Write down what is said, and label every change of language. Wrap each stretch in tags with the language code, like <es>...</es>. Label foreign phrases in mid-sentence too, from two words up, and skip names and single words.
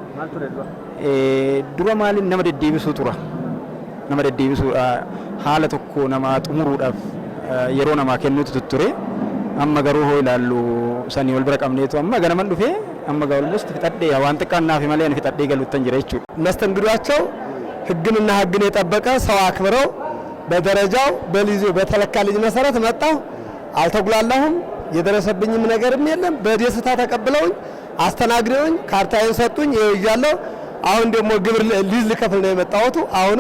<om>Dura maaliin nama deddeebisuu tura. Nama deddeebisuudha. Haala tokko nama xumuruudhaaf yeroo namaa kennuutu ture. Amma garuu hoo ilaallu sanii wal bira qabneetu amma ganaman dhufee amma gaa olmost fixadhee waan xiqqaan naaf malee ani fixadhee galuuttan jira jechuudha.</om> <am>መስተንግዷቸው ህግንና ህግን የጠበቀ ሰው አክብረው በደረጃው በሊዙ በተለካልኝ መሰረት መጣሁ። አልተጉላላሁም። የደረሰብኝም ነገርም የለም። በደስታ ተቀብለውኝ አስተናግደውኝ ካርታዬን ሰጡኝ። ይያለው አሁን ደግሞ ግብር ሊዝ ልከፍል ነው የመጣሁት። አሁንም</am>